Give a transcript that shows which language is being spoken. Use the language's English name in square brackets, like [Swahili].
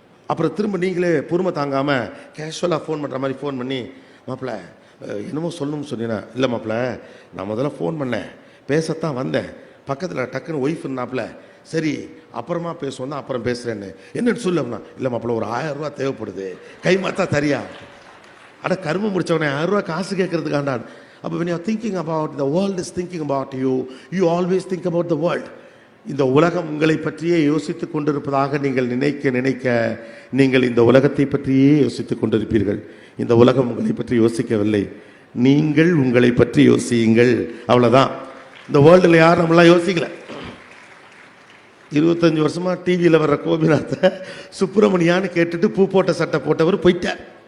[Tamil] அப்புறம் திரும்ப நீங்களே பொறுமை தாங்காமல் கேஷுவலாக ஃபோன் பண்ணுற மாதிரி ஃபோன் பண்ணி, மாப்பிள்ள என்னமோ சொல்லணும்னு சொன்னீங்கன்னா, இல்லை மாப்பிள்ள நான் முதல்ல ஃபோன் பண்ணேன், பேசத்தான் வந்தேன், பக்கத்தில் டக்குன்னு ஒய்ஃப்னாப்பில், சரி அப்புறமா பேசுவோம் தான் அப்புறம் பேசுகிறேன்னு. என்னன்னு சொல்லு அப்படின்னா, இல்லை மாப்பிள்ள ஒரு 1000 ரூபா தேவைப்படுது, கை மாத்தா தரியா? அட கரும்பு முடிச்சவனே 1000 ரூபா காசு கேட்கறதுக்காண்டான். [English] அப்போ when you are thinking about the world is thinking about you, you always think about the world. [Tamil] இந்த உலகம் உங்களை பற்றியே யோசித்துக் கொண்டிருப்பதாக நீங்கள் நினைக்க நீங்கள் இந்த உலகத்தை பற்றியே யோசித்துக் கொண்டிருப்பீர்கள். இந்த உலகம் உங்களை பற்றி யோசிக்கவில்லை, நீங்கள் உங்களை பற்றி யோசியுங்கள். அவ்வளோதான். இந்த வேர்ல்டில் யாரும் நம்மளாம் யோசிக்கல. 25 வருஷமா டிவியில் வர்ற கோபிநாத்தை சுப்பிரமணியான்னு கேட்டுட்டு பூ போட்ட சட்டை போட்டவர் போயிட்டார்.